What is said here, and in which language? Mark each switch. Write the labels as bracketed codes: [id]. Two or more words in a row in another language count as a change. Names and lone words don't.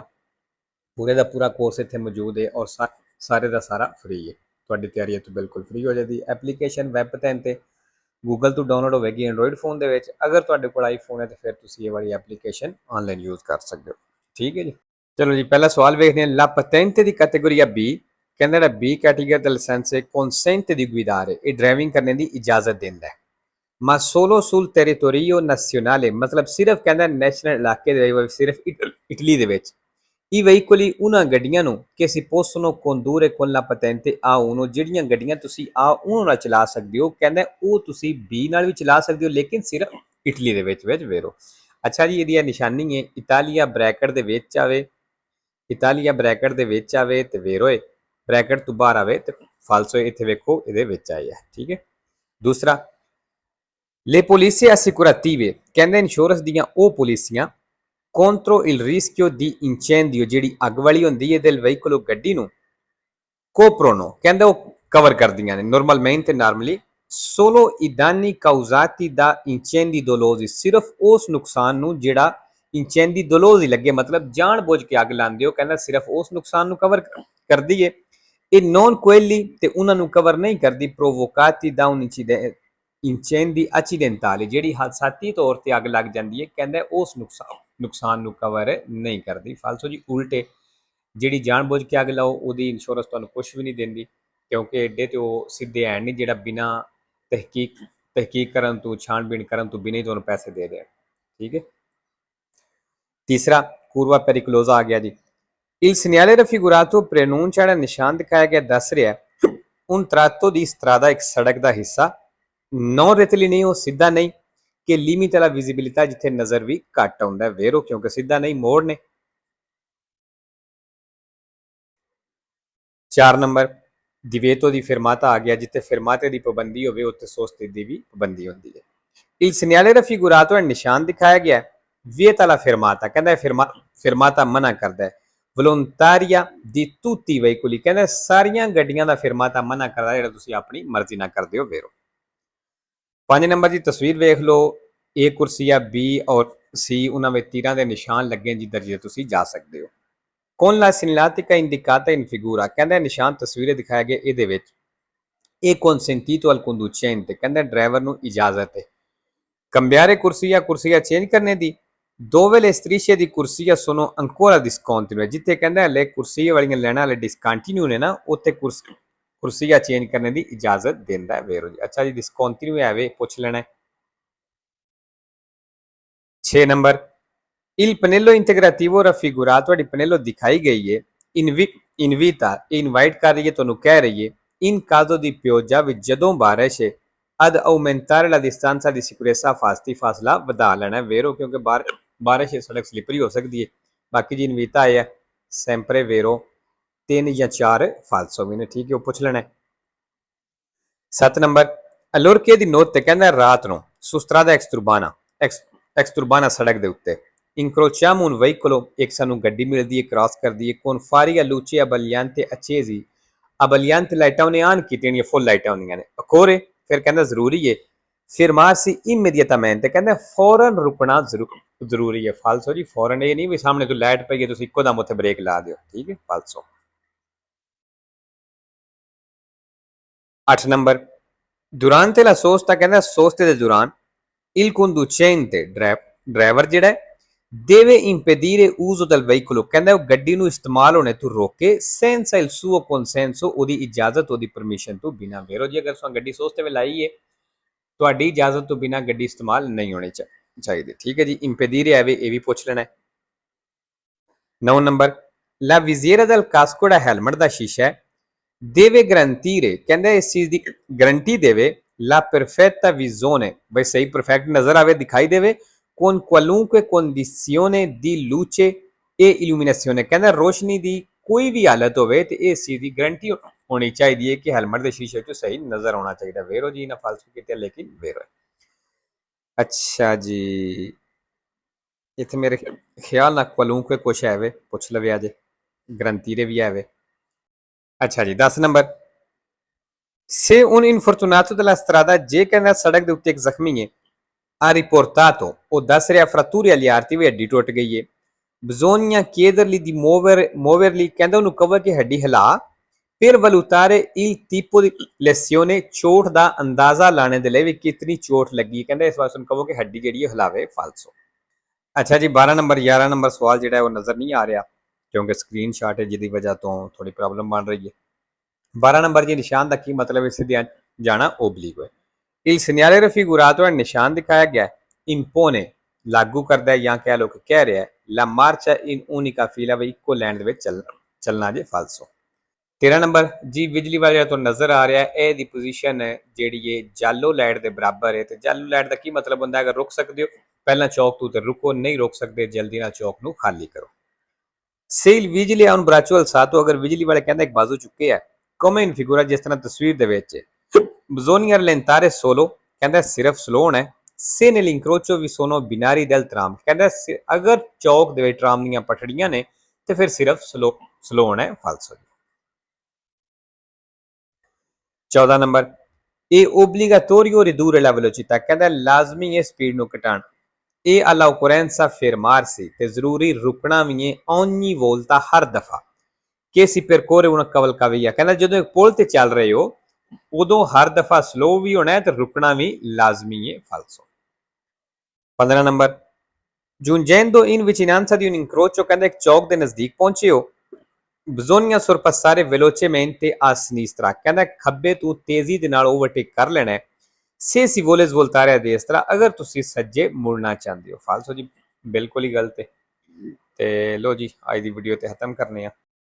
[hi] पूरे का पूरा कोर्स इत्थे मौजूद है और सारे का सारा फ्री है। तुहाडी तैयारी तो बिल्कुल फ्री हो जाएगी। एप्लीकेशन वैब ते गूगल तो डाउनलोड होगी एंड्रॉइड फोन के। अगर [pa] ਤੁਹਾਡੇ ਕੋਲ [hi] आईफोन है तो फिर तुसीं ये वाली एप्लीकेशन ऑनलाइन यूज़ कर सकते हो। ठीक है जी। चलो जी पहला सवाल देखते हैं। [it] la patente di categoria B [pa] ਕਹਿੰਦਾ ਜਿਹੜਾ B ਕੈਟੇਗਰੀ ਦਾ ਲਾਇਸੈਂਸ ਹੈ [it] consente di guidare [pa] ਯੇ ਡਰਾਈਵਿੰਗ ਕਰਨੇ ਕੀ ਇਜਾਜ਼ਤ ਦੇਂਦਾ ਹੈ। [it] ma solo sul territorio nazionale [pa] ਮਤਲਬ ਸਿਰਫ ਕਹਿੰਦਾ ਨੈਸ਼ਨਲ ਇਲਾਕੇ ਦੇ ਵਿੱਚ ਸਿਰਫ ਇਟਲੀ ਦੇ ਵਿੱਚ। [it] I veicoli una [pa] ਗੱਡੀਆਂ ਨੂੰ ਕਿ [it] si possono condurre con la patente A1 [pa] ਜਿਹੜੀਆਂ ਗੱਡੀਆਂ ਤੁਸੀਂ A1 ਨਾਲ ਚਲਾ ਸਕਦੇ ਹੋ। ਕਹਿੰਦਾ ਉਹ ਤੁਸੀਂ B ਨਾਲ ਵੀ ਚਲਾ ਸਕਦੇ ਹੋ ਲੇਕਿਨ ਸਿਰਫ ਇਟਲੀ ਦੇ ਵਿੱਚ ਵੇਰੋ। ਅੱਛਾ ਜੀ, ਇਹਦੀ ਨਿਸ਼ਾਨੀ ਹੈ ਇਟਾਲੀਆ ਬ੍ਰੈਕਟ ਦੇ ਵਿੱਚ ਆਵੇ, ਇਟਾਲੀਆ ਬ੍ਰੈਕਟ ਦੇ ਵਿੱਚ ਆਵੇ ਤੇ ਵੇਰੋਏ, ਬ੍ਰੈਕਟ ਤੋਂ ਬਾਹਰ ਆਵੇ ਤੇ ਫਾਲਸੋ ਇੱਥੇ ਵੇਖੋ ਇਹਦੇ ਵਿੱਚ ਆਈ ਹੈ। ਠੀਕ ਹੈ। ਦੂਸਰਾ [it] le polizie assicurative [pa] ਕਹਿੰਦੇ ਇੰਸ਼ੋਰੈਂਸ ਦੀਆਂ ਉਹ ਪੁਲਿਸੀਆਂ [it] contro il rischio di incendio [pa] ਜਿਹੜੀ ਅੱਗ ਵਾਲੀ ਹੁੰਦੀ ਹੈ [it] del veicolo [pa] ਗੱਡੀ ਨੂੰ coprono ਕਹਿੰਦਾ ਉਹ ਕਵਰ ਕਰਦੀਆਂ ਨੇ [it] normalmente normally solo i danni causati da incendi dolosi [pa] ਸਿਰਫ ਉਸ ਨੁਕਸਾਨ ਨੂੰ ਜਿਹੜਾ [it] incendi dolosi [pa] ਲੱਗੇ मतलब ਜਾਣ ਬੁੱਝ ਕੇ ਅੱਗ ਲਾਉਂਦੇ ਹੋ ਕਹਿੰਦਾ ਸਿਰਫ ਉਸ ਨੁਕਸਾਨ ਨੂੰ ਕਵਰ ਕਰਦੀ ਹੈ। [it] e non quelli [pa] ਤੇ ਉਹਨਾਂ ਨੂੰ ਕਵਰ ਨਹੀਂ ਕਰਦੀ [it] provocati da un incendi accidentali [pa] ਜਿਹੜੀ ਹਾਦਸਾਤੀ ਤੌਰ ਤੇ ਅੱਗ ਲੱਗ ਜਾਂਦੀ ਹੈ ਕਹਿੰਦਾ ਉਸ ਨੁਕਸਾਨ ਨੂੰ ਕਵਰ ਨਹੀਂ ਕਰਦੀ। ਫਾਲਸੋ ਜੀ ਉਲਟੇ ਜਿਹੜੀ ਜਾਣਬੁੱਝ ਕੇ ਅੱਗ ਲਾਓ ਉਹਦੀ ਇੰਸ਼ੋਰੈਂਸ ਤੁਹਾਨੂੰ ਕੁਝ ਵੀ ਨਹੀਂ ਦਿੰਦੀ ਕਿਉਂਕਿ ਐਡੇ ਤੇ ਉਹ ਸਿੱਧੇ ਹੈ ਨਹੀਂ ਜਿਹੜਾ ਬਿਨਾਂ ਤਹਿਕੀਕ ਕਰਨ ਤੋਂ ਛਾਣਬੀਣ ਕਰਨ ਤੋਂ ਬਿਨਾਂ ਹੀ ਤੁਹਾਨੂੰ ਪੈਸੇ ਦੇ ਦੇਣ। ਠੀਕ ਹੈ। ਤੀਸਰਾ [it] curva pericolosa [pa] ਆ ਗਿਆ ਜੀ। [it] Il segnale raffigurato preannuncia [pa] ਜਿਹੜਾ ਨਿਸ਼ਾਨ ਦਿਖਾਇਆ ਗਿਆ ਦੱਸ ਰਿਹਾ [it] un tratto di strada [pa] ਇੱਕ ਸੜਕ ਦਾ ਹਿੱਸਾ [it] non rettilineo [pa] ਸਿੱਧਾ ਨਹੀਂ ਕਿ [it] limita la visibilità [pa] ਜਿੱਥੇ ਨਜ਼ਰ ਵੀ ਘੱਟ ਆਉਂਦਾ ਵੇਰੋ ਕਿਉਂਕਿ ਸਿੱਧਾ ਨਹੀਂ ਮੋੜ ਨੇ। 4 ਨੰਬਰ [it] divieto di fermata [pa] ਆ ਗਿਆ ਜਿੱਥੇ fermate ਦੀ ਪਾਬੰਦੀ ਹੋਵੇ ਉੱਥੇ soste ਦੀ ਵੀ ਪਾਬੰਦੀ ਹੁੰਦੀ ਹੈ। [it] il segnale raffigurato [pa] ਹੈ ਨਿਸ਼ਾਨ ਦਿਖਾਇਆ ਗਿਆ [it] vieta la fermata [pa] ਕਹਿੰਦਾ fermata ਮਨਾ ਕਰਦਾ ਹੈ। [it] volontaria di tutti i veicoli [pa] ਕਹਿੰਦਾ ਸਾਰੀਆਂ ਗੱਡੀਆਂ ਦਾ fermata ਮਨਾ ਕਰਦਾ ਜਿਹੜਾ ਤੁਸੀਂ ਆਪਣੀ ਮਰਜ਼ੀ ਨਾਲ ਕਰਦੇ ਹੋ ਵੇਰੋ। 5 ਨੰਬਰ ਦੀ ਤਸਵੀਰ ਵੇਖ ਲਓ। A ਕੁਰਸੀ ਆ B ਔਰ C ਉਹਨਾਂ ਵਿੱਚ ਤੀਰਾਂ ਦੇ ਨਿਸ਼ਾਨ ਲੱਗੇ ਜਿੱਧਰ ਜਿਹਦੇ ਤੁਸੀਂ ਜਾ ਸਕਦੇ ਹੋ। [it] con la segnaletica indicata in figura [pa] ਕਹਿੰਦਾ ਨਿਸ਼ਾਨ ਤਸਵੀਰੇ ਦਿਖਾਇਆ ਗਿਆ ਇਹਦੇ ਵਿੱਚ [it] è consentito al conducente [pa] ਕਹਿੰਦਾ ਡਰਾਈਵਰ ਨੂੰ ਇਜਾਜ਼ਤ ਹੈ। cambiare ਕੁਰਸੀਆਂ ਚੇਂਜ ਕਰਨੇ ਦੀ [it] dove le strisce di corsia sono ancora discontinue [pa] ਜਿੱਥੇ ਕਹਿੰਦਾ ਹਲੇ ਕੁਰਸੀ ਵਾਲੀਆਂ ਲੈਣਾ ਹਲੇ ਡਿਸਕੰਟੀਨਿਊ ਨੇ ਨਾ ਉੱਥੇ ਕੁਰਸੀਆਂ ਚੇਂਜ ਕਰਨੇ ਦੀ ਇਜਾਜ਼ਤ ਦਿੰਦਾ ਹੈ ਵੇਰੋ ਜੀ। ਅੱਛਾ ਜੀ, ਡਿਸਕੰਟੀਨਿਊ ਹੈ ਵੇ ਪੁੱਛ ਲੈਣਾ। 6 ਨੰਬਰ [it] il pannello integrativo raffigurato [pa] ਤੁਹਾਡੀ ਪਨੇਲੋ ਦਿਖਾਈ ਗਈ ਹੈ invita ਇਨਵਾਈਟ ਕਰ ਰਹੀ ਹੈ ਤੁਹਾਨੂੰ ਕਹਿ ਰਹੀ ਹੈ [it] in caso di pioggia [pa] ਵਿੱਚ ਜਦੋਂ ਬਾਰਿਸ਼ ਹੈ [it] ad aumentare la distanza di sicurezza [pa] ਫਾਸਲਾ ਵਧਾ ਲੈਣਾ ਵੇਰੋ ਕਿਉਂਕਿ ਬਾਰਿਸ਼ ਸੜਕ ਸਲਿਪਰੀ ਹੋ ਸਕਦੀ ਹੈ। ਬਾਕੀ ਜੀ ਇਨਵੀਤਾ ਆਇਆ [it] sempre vero [pa] 3 ਜਾਂ 4 ਫਾਲਸੋ ਵੀ ਨੇ। ਠੀਕ ਹੈ, ਉਹ ਪੁੱਛ ਲੈਣਾ। 7 ਨੰਬਰ [it] allorché di notte [pa] ਕਹਿੰਦਾ ਰਾਤ ਨੂੰ [it] su strada exturbana [pa] ਸੜਕ ਦੇ ਉੱਤੇ [it] incrociamo un veicolo [pa] ਇੱਕ ਸਾਨੂੰ ਗੱਡੀ ਮਿਲਦੀ ਹੈ ਕ੍ਰਾਸ ਕਰਦੀ ਹੈ [it] con fari a luce abbagliante accesi abbagliante [pa] ਲਾਈਟਾਂ ਉਹਨੇ ਆਨ ਕੀਤੀਆਂ ਨੇ ਫੁੱਲ ਲਾਈਟਾਂ ਹੁੰਦੀਆਂ ਨੇ occorre ਫਿਰ ਕਹਿੰਦਾ ਜ਼ਰੂਰੀ ਹੈ [it] fermarsi immediatamente [pa] ਕਹਿੰਦਾ ਫੌਰਨ ਰੁਕਣਾ ਜ਼ਰੂਰੀ ਹੈ। ਫਾਲਸੋ ਜੀ ਫੌਰਨ ਇਹ ਨਹੀਂ ਵੀ ਸਾਹਮਣੇ ਤੋਂ ਲਾਈਟ ਪਈ ਹੈ ਤੁਸੀਂ ਇੱਕੋ ਦਮ ਉੱਥੇ ਬ੍ਰੇਕ ਲਾ ਦਿਓ। ਠੀਕ ਹੈ, ਫਾਲਸੋ। 8 ਨੰਬਰ [it] durante la sosta [pa] ਕਹਿੰਦਾ ਸੋਸਤੇ ਦੇ ਦੌਰਾਨ [it] il conducente [pa] ਡਰਾਈਵਰ ਜਿਹੜਾ [it] deve impedire uso del veicolo [pa] ਕਹਿੰਦਾ ਉਹ ਗੱਡੀ ਨੂੰ ਇਸਤੇਮਾਲ ਹੋਣੇ ਤੋਂ ਰੋਕੇ [it] senza il suo consenso [pa] ਉਹਦੀ ਇਜਾਜ਼ਤ ਉਹਦੀ ਪਰਮਿਸ਼ਨ ਤੋਂ ਬਿਨਾਂ ਵੇਰੋ ਜੀ। ਅਗਰ ਤੁਸੀਂ ਗੱਡੀ ਸੋਸਤੇ ਵਿੱਚ ਲਾਈ ਹੈ ਤੁਹਾਡੀ ਇਜਾਜ਼ਤ ਤੋਂ ਬਿਨਾਂ ਗੱਡੀ ਇਸਤੇਮਾਲ ਨਹੀਂ ਹੋਣੀ ਚਾਹੀਦੇ। ਠੀਕ ਹੈ ਜੀ, ਇੰਪੀਡੀਰੇ ਆਵੇ ਇਹ ਵੀ ਪੁੱਛ ਲੈਣਾ। 9 ਨੰਬਰ, [it] la visiera del casco [pa] ਦਾ ਹੈਲਮਟ ਦਾ ਸ਼ੀਸ਼ਾ ਹੈ [it] deve garantire, [pa] ਕਹਿੰਦਾ ਇਸ ਚੀਜ਼ ਦੀ ਗਰੰਟੀ ਦੇਵੇ [it] la perfetta visione, [pa] ਬਈ ਸਹੀ ਪਰਫੈਕਟ ਨਜ਼ਰ ਆਵੇ, ਦਿਖਾਈ ਦੇਵੇ [it] con qualunque condizione di luce e illuminazione, [pa] ਕਹਿੰਦਾ ਰੋਸ਼ਨੀ ਦੀ ਕੋਈ ਵੀ ਹਾਲਤ ਹੋਵੇ ਤੇ ਇਸ ਚੀਜ਼ ਦੀ ਗਰੰਟੀ ਹੋਣੀ ਚਾਹੀਦੀ ਹੈ ਕਿ ਹੈਲਮਟ ਦੇ ਸ਼ੀਸ਼ੇ 'ਚੋਂ ਸਹੀ ਨਜ਼ਰ ਆਉਣਾ ਚਾਹੀਦਾ। ਵੇਰੋ ਜੀ ਨਾ ਫਾਲਤੂ ਕਿਤੇ ਲੇਕਿਨ ਵੇਰੋ। ਅੱਛਾ ਜੀ, ਇੱਥੇ ਮੇਰੇ ਖਿਆਲ ਨਾਲ qualunque ਕੁਛ ਹੈ ਵੇ, ਪੁੱਛ ਲਵੇ ਅਜੇ ਗਰੰਟੀ ਦੇ ਵੀ ਹੈ ਵੇ। ਅੱਛਾ ਜੀ, 10 ਨੰਬਰ, [it] se un infortunato della strada, [pa] ਜੇ ਕਹਿੰਦਾ ਸੜਕ ਦੇ ਉੱਤੇ ਇੱਕ ਜ਼ਖਮੀ ਹੈ, [it] ha riportato, [pa] ਉਹ ਦੱਸ ਰਿਹਾ [it] fratture agli arti, [pa] ਵੀ ਹੱਡੀ ਟੁੱਟ ਗਈ ਹੈ, [it] bisogna chiedergli di muoverli, [pa] ਕਹਿੰਦਾ ਉਹਨੂੰ ਕਹੋ ਕਿ ਹੱਡੀ ਹਿਲਾ, [it] per valutare il tipo di lesione, [pa] ਚੋਟ ਦਾ ਅੰਦਾਜ਼ਾ ਲਾਣੇ ਦੇ ਲਈ ਵੀ ਕਿਤਨੀ ਚੋਟ ਲੱਗੀ, ਕਹਿੰਦਾ ਇਸ ਵਾਰ ਉਹਨੂੰ ਕਹੋ ਕਿ ਹੱਡੀ ਜਿਹੜੀ ਹਿਲਾਵੇ। ਫਾਲਸੋ। ਅੱਛਾ ਜੀ, 12 ਨੰਬਰ 11 ਨੰਬਰ ਸਵਾਲ ਜਿਹੜਾ ਉਹ ਨਜ਼ਰ ਨਹੀਂ ਆ ਰਿਹਾ ਕਿਉਂਕਿ ਸਕਰੀਨ ਸ਼ਾਟ ਹੈ ਜਿਹਦੀ ਵਜ੍ਹਾ ਤੋਂ ਥੋੜੀ ਪ੍ਰੋਬਲਮ ਬਣ ਰਹੀ ਹੈ। 12 ਨੰਬਰ ਜੀ, ਨਿਸ਼ਾਨ ਦਾ ਕੀ ਮਤਲਬ ਹੈ? ਸਿੱਧੇ ਜਾਣਾ ਓਬਲੀਗੋ ਹੈ। [it] il segnale raffigurato [pa] ਹੈ, ਨਿਸ਼ਾਨ ਦਿਖਾਇਆ ਗਿਆ, impone ਲਾਗੂ ਕਰਦਾ ਹੈ ਜਾਂ ਕਹਿ ਲੋ ਕਿ ਕਹਿ ਰਿਹਾ ਹੈ, [it] la marcia in unica fila, [pa] ਵੀ ਇੱਕੋ ਲਾਈਨ ਦੇ ਵਿੱਚ ਚੱਲਣਾ ਜੇ। ਫਾਲਸੋ। 13 ਨੰਬਰ ਜੀ, ਬਿਜਲੀ ਵਾਲੇ ਤੋਂ ਨਜ਼ਰ ਆ ਰਿਹਾ ਇਹ ਦੀ ਪੋਜੀਸ਼ਨ ਜਿਹੜੀ ਹੈ ਜਾਲੋ ਲਾਈਟ ਦੇ ਬਰਾਬਰ ਹੈ। ਤੇ ਜਾਲੋ ਲਾਈਟ ਦਾ ਕੀ ਮਤਲਬ ਹੁੰਦਾ? ਅਗਰ ਰੁਕ ਸਕਦੇ ਹੋ ਪਹਿਲਾਂ ਚੌਕ ਤੋਂ ਤੇ ਰੁਕੋ, ਨਹੀਂ ਰੁਕ ਸਕਦੇ ਜਲਦੀ ਨਾਲ ਚੌਕ ਨੂੰ ਖਾਲੀ ਕਰੋ। [it] se il vigile ha un braccio alzato, [pa] ਅਗਰ ਬਿਜਲੀ ਵਾਲੇ ਕਹਿੰਦਾ ਇੱਕ ਬਾਜ਼ੂ ਚੁੱਕੇ ਆ, [it] come in figura, [pa] ਜਿਸ ਤਰ੍ਹਾਂ ਤਸਵੀਰ ਦੇ ਵਿੱਚ, [it] bisogna rallentare solo, [pa] ਕਹਿੰਦਾ ਸਿਰਫ ਸਲੋ ਹੋਣਾ ਹੈ, [it] se nell'incrocio vi sono binari del tram, [pa] ਕਹਿੰਦਾ ਅਗਰ ਚੌਕ ਦੇ ਵਿੱਚ ਟਰਾਮ ਦੀਆਂ ਪਟੜੀਆਂ ਨੇ ਤੇ ਫਿਰ ਸਿਰਫ ਸਲੋ ਹੋਣਾ ਹੈ। ਫਾਲਸੋ। [it] 14 ਨੰਬਰ, ਇਹ obbligatorio ridurre la velocità, [pa] ਕਹਿੰਦਾ ਲਾਜ਼ਮੀ ਹੈ ਸਪੀਡ ਨੂੰ ਘਟਾਉਣਾ, [it] è all'occorrenza fermarsi, [pa] ਤੇ ਜ਼ਰੂਰੀ ਰੁਕਣਾ ਵੀ ਹੈ [it] ogni volta, [pa] ਹਰ ਦਫਾ, [it] che si percorre una cavalcavia, [pa] ਕਹਿੰਦਾ ਜਦੋਂ ਇੱਕ ਪੁਲ ਤੇ ਚੱਲ ਰਹੇ ਹੋ ਉਦੋਂ ਹਰ ਦਫਾ ਸਲੋ ਵੀ ਹੋਣਾ ਹੈ ਤੇ ਰੁਕਣਾ ਵੀ ਲਾਜ਼ਮੀ ਹੈ। ਫਾਲਸੋ। 15 ਨੰਬਰ, [it] giungendo in vicinanza di un incrocio, [pa] ਕਹਿੰਦਾ ਇੱਕ ਚੌਕ ਦੇ ਨਜ਼ਦੀਕ ਪਹੁੰਚੇ ਹੋ, [it] bisogna sorpassare velocemente a sinistra, [pa] ਕਹਿੰਦਾ ਖੱਬੇ ਤੋਂ ਤੇਜ਼ੀ ਦੇ ਨਾਲ ਓਵਰਟੇਕ ਕਰ ਲੈਣਾ ਹੈ, [it] se si vuole svoltare a destra, [pa] ਅਗਰ ਤੁਸੀਂ ਸੱਜੇ ਮੁੜਨਾ ਚਾਹੁੰਦੇ ਹੋ। ਫਾਲਸੋ ਜੀ, ਬਿਲਕੁਲ ਹੀ ਗਲਤ ਹੈ। ਤੇ ਲੋ ਜੀ, ਅੱਜ ਦੀ ਵੀਡੀਓ ਤੇ ਖਤਮ ਕਰਨੇ ਆ।